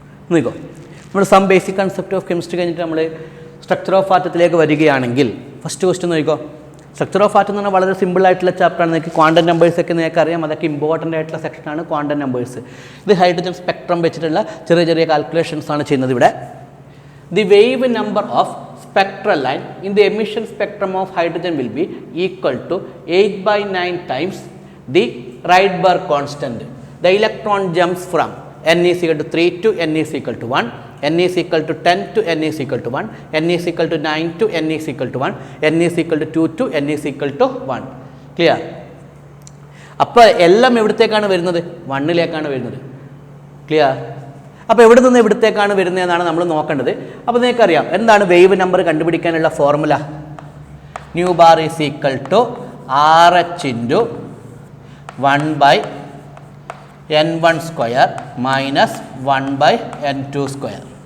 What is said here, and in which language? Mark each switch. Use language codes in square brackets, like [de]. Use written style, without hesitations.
[ml] നോക്കോ, നമ്മൾ some basic concept of chemistry കഴിഞ്ഞിട്ട് നമ്മൾ സ്ട്രക്ചർ ഓഫ് ആറ്റത്തിലേക്ക് വരികയാണെങ്കിൽ ഫസ്റ്റ് ക്വസ്റ്റ്യൻ നോക്കിക്കോ. സ്ട്രക്ചർ ഓഫ് ആറ്റം എന്ന് പറഞ്ഞാൽ വളരെ സിമ്പിൾ ആയിട്ടുള്ള ചാപ്റ്ററാണ്. നിങ്ങൾക്ക് ക്വാണ്ടം നമ്പേഴ്സൊക്കെ നിങ്ങൾക്ക് അറിയാം, അതൊക്കെ ഇമ്പോർട്ടൻ്റ് ആയിട്ടുള്ള സെക്ഷനാണ് ക്വാണ്ടം നമ്പേഴ്സ്. ഇത് ഹൈഡ്രജൻ സ്പെക്ട്രം വെച്ചിട്ടുള്ള ചെറിയ ചെറിയ കാൽക്കുലേഷൻസ് ആണ് ചെയ്യുന്നത് ഇവിടെ. [en] The wave number of spectral line in the emission spectrum of hydrogen will be equal to 8/9 times the Rydberg constant. The electron jumps from n is equal to 3 to n is equal to 1, n is equal to 10 to n is equal to 1, n is equal to 9 to n is equal to 1, n is equal to 2 to n is equal to 1. Clear? [ml] അപ്പോൾ എല്ലാം എവിടത്തേക്കാണ് വരുന്നത്? 1ലേക്കാണ് വരുന്നത്. Clear? അപ്പോൾ എവിടെ നിന്ന് എവിടത്തേക്കാണ് വരുന്നതെന്നാണ് നമ്മൾ നോക്കേണ്ടത്. അപ്പോൾ നിങ്ങൾക്കറിയാം എന്താണ് വേവ് നമ്പർ കണ്ടുപിടിക്കാനുള്ള formula? [en] Nu bar is equal to RH into 1/n1 square minus 1/n2 square.